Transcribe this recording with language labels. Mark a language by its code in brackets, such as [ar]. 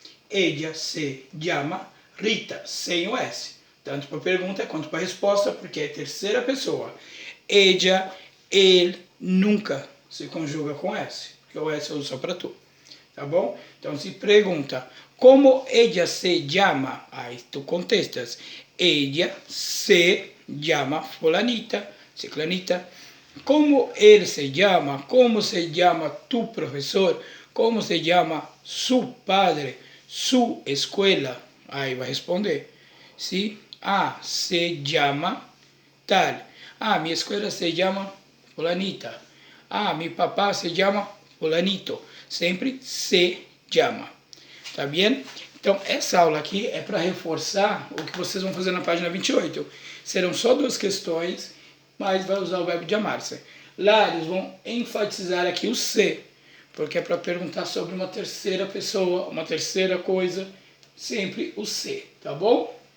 [es] Ella se llama Rita, [pt] sem o S. Tanto para pergunta quanto para resposta, porque é terceira pessoa. Ella, ele, nunca se conjuga com S, porque o S eu uso só para tu. Tá bom? Então se pergunta, como [es] ella se llama? Aí tu contestas, ella se llama fulanita, ciclanita. Como ele se llama? Como se llama tu professor? Como se llama su padre? Su escuela? [pt] Aí vai responder. ¿Sí? [es] Ah, se llama tal. Ah, mi escuela se llama fulanita. Ah, mi papá se llama fulanito. [pt] Sempre [es] se llama. [pt] Tá bem? Então, essa aula aqui é para reforçar o que vocês vão fazer na página 28. Serão só duas questões, mas vai usar o verbo chamar-se. Lá eles vão enfatizar aqui o se, porque é para perguntar sobre uma terceira pessoa, uma terceira coisa, sempre o se, tá bom?